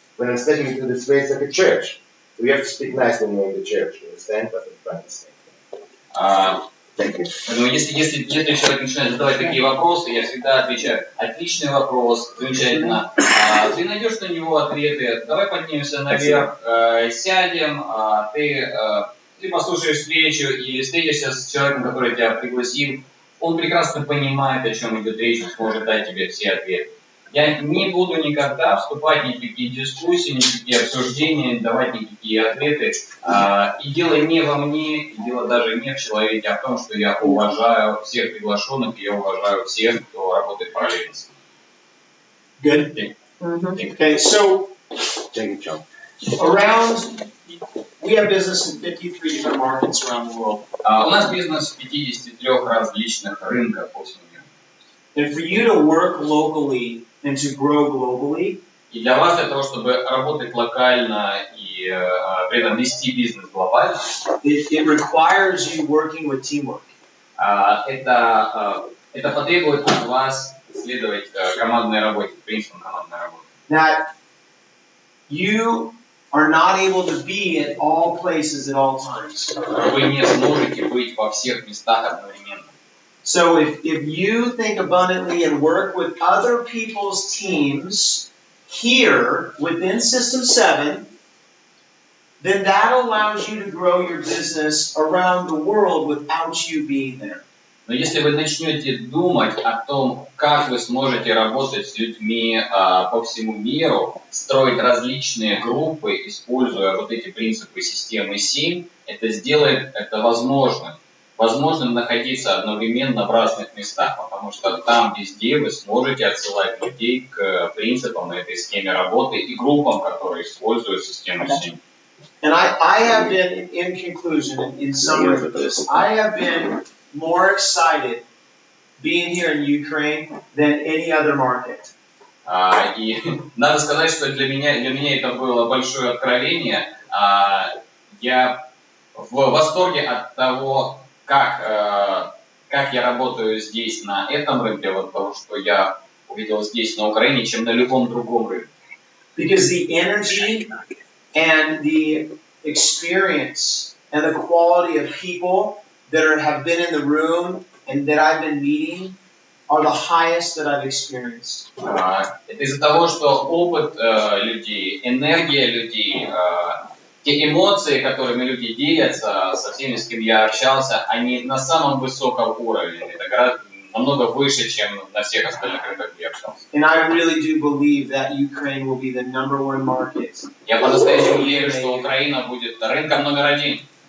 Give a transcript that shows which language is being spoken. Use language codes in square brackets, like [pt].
[en] When I'm stepping into the space, like a church. So we have to speak nice when we're in the church. You understand? But I'm trying to say. Thank you. [ru] Но если человек начинает задавать такие вопросы, я всегда отвечаю: отличный вопрос, замечательно. Ты найдешь на него ответы. Давай поднимемся наверх, сядем, ты послушаешь встречу или встретишься с человеком, который тебя пригласил. Он прекрасно понимает, о чем идет речь, и сможет дать тебе все ответы. Я не буду никогда вступать в никакие дискуссии, никакие обсуждения, давать никакие ответы. И дело не во мне, и дело даже не в человеке, а в том, что я уважаю всех приглашенных, и я уважаю всех, кто работает параллельно с ним. [en] Good. Okay, so Thank you, John. around We have business in 53 different markets around the world. [ru] У нас бизнес в 53 различных рынках по всему миру. [en] And for you to work locally and to grow globally, [ru] И для вас, для того, чтобы работать локально и при этом вести бизнес глобально, [en] it requires you working with teamwork. [ru] это потребует от вас следовать командной работе, принципам командной работы. [en] That you are not able to be at all places at all times. [ru] Вы не сможете быть во всех местах одновременно. [en] So if you think abundantly and work with other people's teams here within System 7, then that allows you to grow your business around the world without you being there. [ru] Но если вы начнете думать о том, как вы сможете работать с людьми по всему миру, строить различные группы, используя вот эти принципы системы 7, это сделает это возможным. Возможным находиться одновременно в разных местах, потому что там везде вы сможете отсылать людей к принципам этой схеме работы и группам, которые используют систему 7. [en] And I have been, in conclusion, in summary of this, I have been more excited being here in Ukraine than any other market. [ru] И надо сказать, что для меня это было большое откровение. Я в восторге от того, как я работаю здесь, на этом рынке, от того, что я увидел здесь, на Украине, чем на любом другом рынке. [en] Because the energy and the experience and the quality of people that have been in the room and that I've been meeting are the highest that I've experienced. [ru] Это из-за того, что опыт людей, энергия людей, те эмоции, которыми люди делятся со всеми, с кем я общался, они на самом высоком уровне. Это намного выше, чем на всех остальных рынках, где я общался. [en] And I really do believe that Ukraine will be the #1 market. [ru] Я по-настоящему верю, что Украина будет рынком номер 1.